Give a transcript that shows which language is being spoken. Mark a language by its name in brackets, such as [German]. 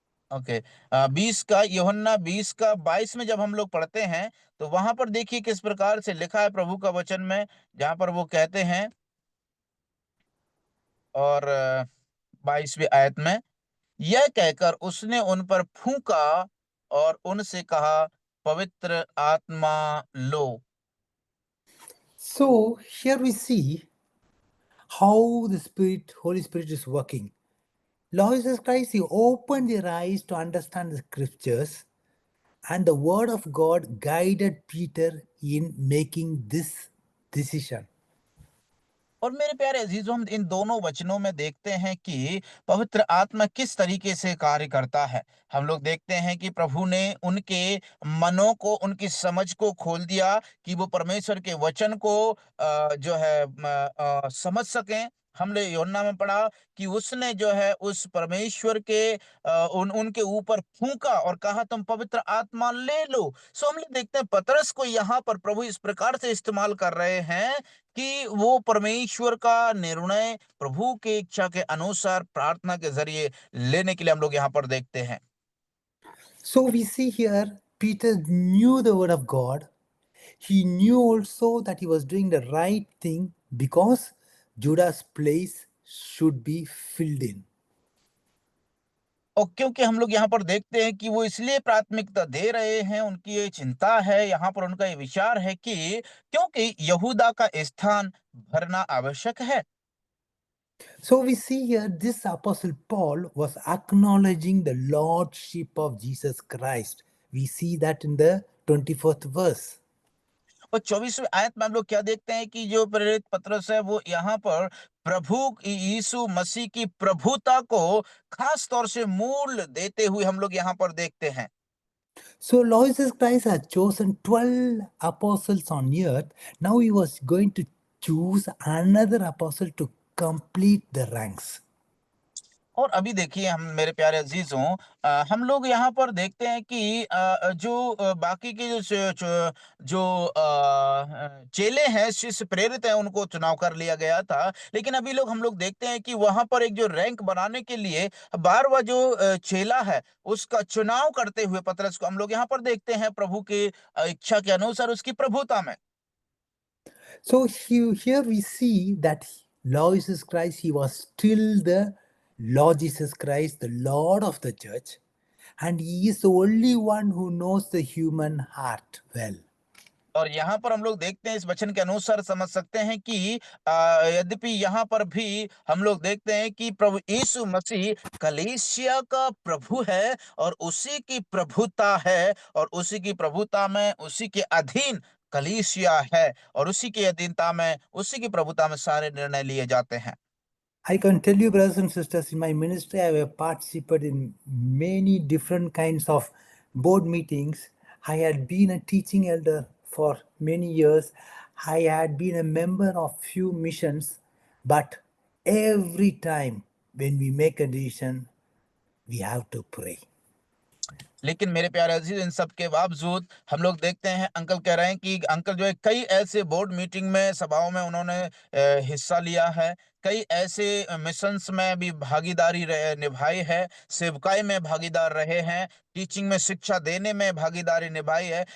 [Hindi] Okay, 20 का, यूहन्ना 20 का 22 में जब हम लोग पढ़ते हैं, तो वहां पर देखिए किस प्रकार से लिखा है प्रभु का वचन में, जहां पर वो कहते हैं, और 22वीं आयत में, यह कहकर उसने उन पर फूंका और उनसे कहा, पवित्र आत्मा लो। [English] So here we see how the Spirit, Holy Spirit is working. Lord Jesus Christ, He opened their eyes to understand the scriptures, and the word of God guided Peter in making this decision. [Hindi] और मेरे प्यारे अजीजों, हम इन दोनों वचनों में देखते हैं कि पवित्र आत्मा किस तरीके से कार्य करता है। हम लोग देखते हैं कि प्रभु ने उनके मनों को, उनकी समझ को खोल दिया कि वो परमेश्वर के वचन को जो है समझ सकें। हमने यूहन्ना में पढ़ा कि उसने जो है उस परमेश्वर के उनके ऊपर फूंका और कहा, तुम पवित्र आत्मा ले लो। सो हम लोग देखते हैं पतरस को यहाँ पर प्रभु इस प्रकार से इस्तेमाल कर रहे हैं कि वो परमेश्वर का निर्णय प्रभु की इच्छा के अनुसार प्रार्थना के जरिए लेने के लिए हम लोग यहाँ पर देखते हैं। [English] So we see here Peter knew the word of God. He knew also that he was doing the right thing because Judah's place should be filled in. [Hindi] और क्योंकि हम लोग यहाँ पर देखते हैं कि वो इसलिए प्राथमिकता दे रहे हैं, उनकी ये चिंता है, यहाँ पर उनका ये विचार है कि क्योंकि यहूदा का स्थान भरना आवश्यक है। [English] So we see here this apostle Paul was acknowledging the lordship of Jesus Christ. We see that in the 24th verse. [Hindi] और 24वीं आयत में हम लोग क्या देखते हैं कि जो प्रेरित पतरस है वो यहाँ पर प्रभु यीशु मसीह की प्रभुता को खास तौर से मूल देते हुए हम लोग यहाँ पर देखते हैं। [English] So Lord Jesus Christ had chosen 12 apostles on earth. Now he was going to choose another apostle to complete the ranks. [Hindi] और अभी देखिए हम मेरे प्यारे अजीजों, हम लोग यहाँ पर देखते हैं कि बाकी के जो चेले हैं, शिष्य प्रेरित हैं, उनको चुनाव कर लिया गया था। लेकिन अभी लोग हम लोग देखते हैं कि वहां पर एक जो रैंक बनाने के लिए 12वां जो चेला है उसका चुनाव करते हुए पतरस को हम लोग यहाँ पर देखते हैं, प्रभु की इच्छा के अनुसार उसकी प्रभुता में। [English] So here we see that Lord Jesus Christ, he was still the Lord Jesus Christ, the Lord of the church, and he is the only one who knows the human heart well. [Hindi] और यहाँ पर हम लोग देखते हैं, इस वचन के अनुसार समझ सकते हैं कि यद्यपि यहाँ पर भी हम लोग देखते हैं कि प्रभु यीशु मसीह कलीसिया का प्रभु है और उसी की प्रभुता है, और उसी की प्रभुता में उसी के अधीन कलीसिया है, और उसी की अधीनता में उसी की प्रभुता में सारे निर्णय लिए जाते हैं। [English] I can tell you, brothers and sisters, in my ministry, I have participated in many different kinds of board meetings. I had been a teaching elder for many years. I had been a member of few missions, but every time when we make a decision, we have to pray. [Hindi] लेकिन मेरे प्यारे अजीज, इन सब के बावजूद हम लोग देखते हैं, अंकल कह रहे हैं कि अंकल जो है कई ऐसे बोर्ड मीटिंग में, सभाओं में उन्होंने हिस्सा लिया है, कई ऐसे मिशंस में भी भागीदारी निभाई है, सेवकाई में भागीदार रहे हैं, टीचिंग में, शिक्षा देने में भागीदारी निभाई है।